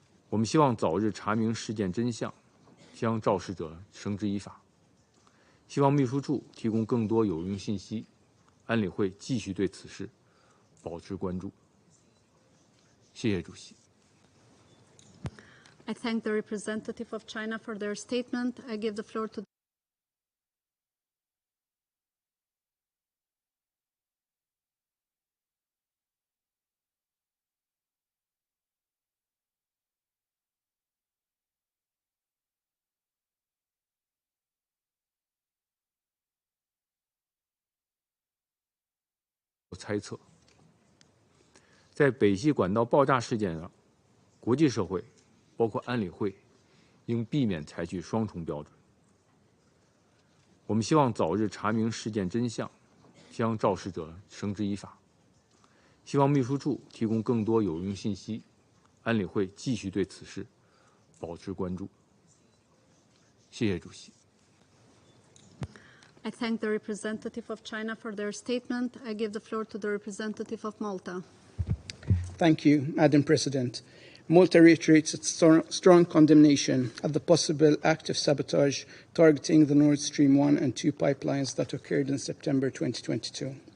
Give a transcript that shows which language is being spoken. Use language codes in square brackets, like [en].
[zh] 我们希望早日查明事件真相，将肇事者绳之以法。希望秘书处提供更多有用信息，安理会继续对此事保持关注。谢谢主席。 [en] I thank the representative of China for their statement. I give the floor to [zh] 猜测，在北溪管道爆炸事件上，国际社会，包括安理会，应避免采取双重标准。我们希望早日查明事件真相，将肇事者绳之以法。希望秘书处提供更多有用信息，安理会继续对此事保持关注。谢谢主席。 [en] I thank the representative of China for their statement. I give the floor to the representative of Malta. Thank you, Madam President. Malta reiterates its strong condemnation of the possible active sabotage targeting the Nord Stream 1 and 2 pipelines that occurred in September 2022.